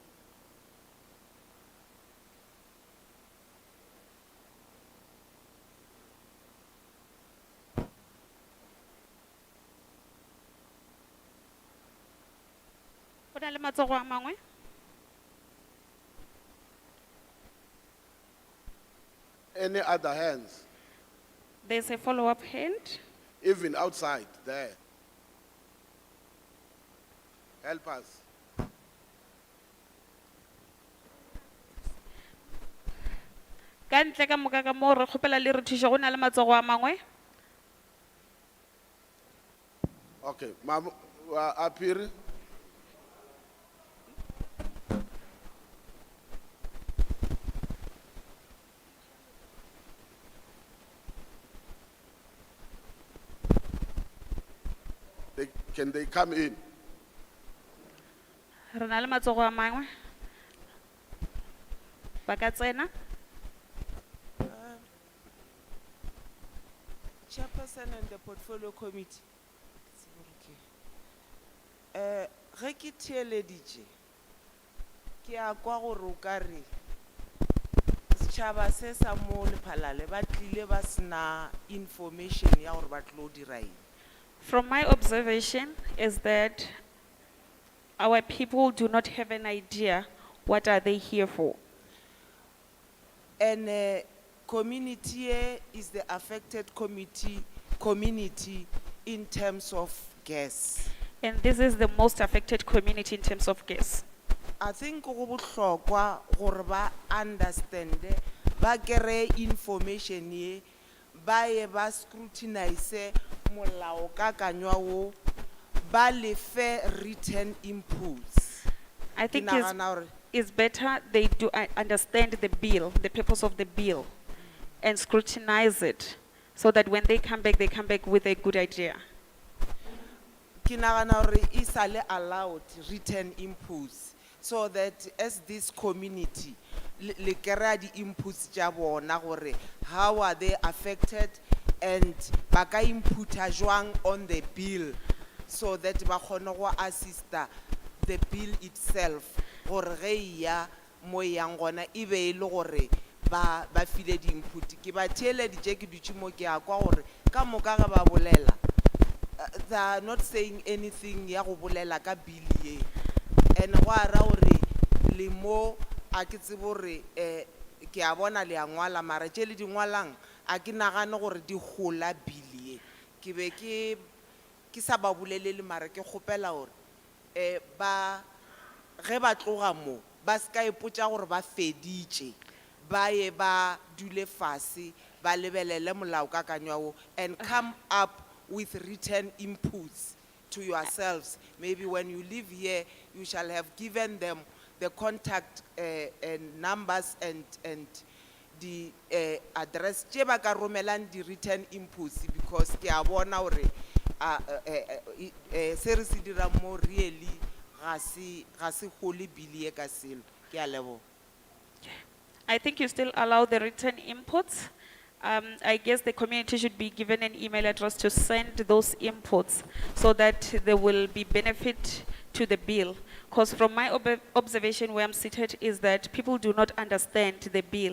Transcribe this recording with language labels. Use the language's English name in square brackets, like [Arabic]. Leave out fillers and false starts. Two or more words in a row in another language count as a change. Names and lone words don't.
[Northern Sotho] Go na le matsogo a mangwe? [English] Any other hands? There's a follow-up hand. Even outside there. Help us. [Northern Sotho] Ka ntle ka moka ka mo re kgopela le re thuše go na le matsogo a mangwe? [English] Okay, Mam, up here. Can they come in? [Northern Sotho] Re na le matsogo a mangwe? Ba ka tsena? [English] Chairperson and the portfolio committee. [Northern Sotho] Ge ke theeleditše ke a kwa gore o ka re setšhaba se sa mo Lephalale ba tlile ba sena information ya gore ba tlo dira eng. [English] From my observation is that our people do not have an idea what are they here for. And community is the affected community in terms of gas. And this is the most affected community in terms of gas. I think [Northern Sotho] go bohlokwa gore ba understand ba kere information ye ba ye ba scrutinize molao ka kanywa wo ba lefe [English] written inputs. I [Northern Sotho] Ke [English] think [Northern Sotho] nagana hore- [English] it's better they do understand the bill, the purpose of the bill, and scrutinize it, so that when they come back with a good idea. [Northern Sotho] ke nagana hore e sa le [English] allowed written inputs, so that as this community [Northern Sotho] le kry-a di-inputs tša bona gore [English] how are they affected [Northern Sotho] and ba ka inputa jwang [English] on the bill, so that [Northern Sotho] ba kgone go assista [English] the bill itself [Northern Sotho] gore ge e ya mo e yang gona e be e le gore ba file di-input. Ke ba theeleditše ke dutše mo ke a kwa gore ka moka ge ba bolela [English] they are not saying anything [Northern Sotho] ya go bolela ka bill ye, and go ara gore le mo a ke tsebe gore ke a bona le a ngwala mara tše le di ngwalang a ke nagane gore di gola bill ye. Ke be ke sa ba bolelele mara ke kgopela gore ba ge ba tloga mo ba ska ipotša gore ba feditše, ba ye ba dule fase ba lebelele molaokakanywa wo [English] and come up with written inputs to yourselves. Maybe when you live here, you shall have given them the contact and numbers and the address. [Northern Sotho] Tše ba ka romelang di [English] written inputs, because [Northern Sotho] ke a bona gore se re se dirang mo really ga se gole bili ye ka selo. Ke a leboga. [English] I think you still allow the written inputs. I guess the community should be given an email address to send those inputs, so that there will be benefit to the bill. Because from my observation where I'm seated is that people do not understand the bill.